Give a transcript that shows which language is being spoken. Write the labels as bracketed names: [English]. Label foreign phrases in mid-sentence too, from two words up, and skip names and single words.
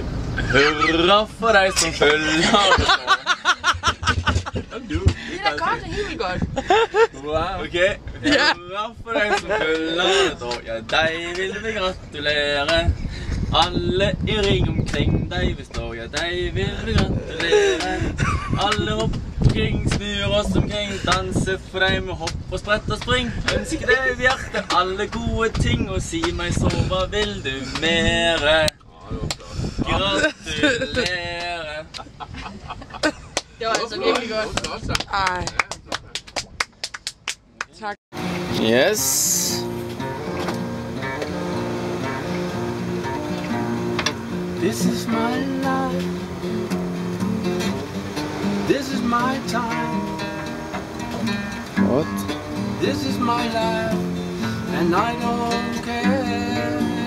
[Danish] Hurra for dig som følger. Det er da godt, det er helt vildt godt. Okay. Hurra for dig som følger. Ja, dig vil vi gratulere. Alle i ring omkring dig vi står. Ja, dig vil vi gratulere. [Norwegian] Alle omkring, snur oss omkring, danse for deg med hopp og sprett og spring. Ønsker deg i hjertet alle gode ting, og si meg så, hva vil du mere? Gratulerer. [Danish] Det var altså virkelig godt. Ej. Tak. [English] Yes. This is my life. This is my time. What? This is my life, and I don't care.